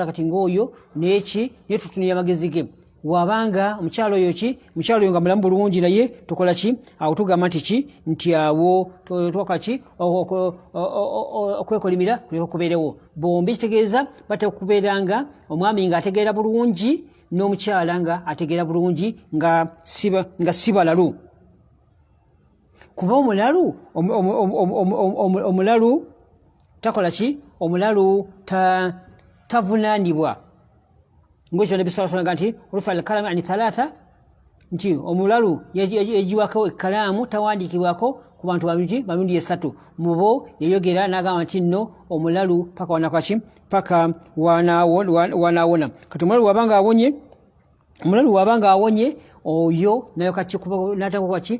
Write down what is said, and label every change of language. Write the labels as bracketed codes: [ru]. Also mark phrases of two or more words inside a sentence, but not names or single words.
[lg] kati ng'oyo neki naye tutunira amagezi ge wabanga omukyala oyo nga mulamu bulungi naye tukola ki awo tugamba nti awo twakaki okwekolimira kuleka okubeerewo bombi kitegeeza batera okubeera nga omwami nga ategeera bulungi n'omukyala nga ategeera bulungi nga si balalu kuba omulalu takola ki omulalu tavunaanibwa ng'ekyo Nabbi [ar] صلى الله عليه وسلم [lg] nti [ar] رفع القلم عن ثلاثة [lg] nti omulalu yagiwako ekkalaamu tawandiikibwako ku bantu bamirundi esatu mubo yayogera n'agamba nti nno omulalu paka wanaawona kati omulalu wabanga awonye oyo nayo nataka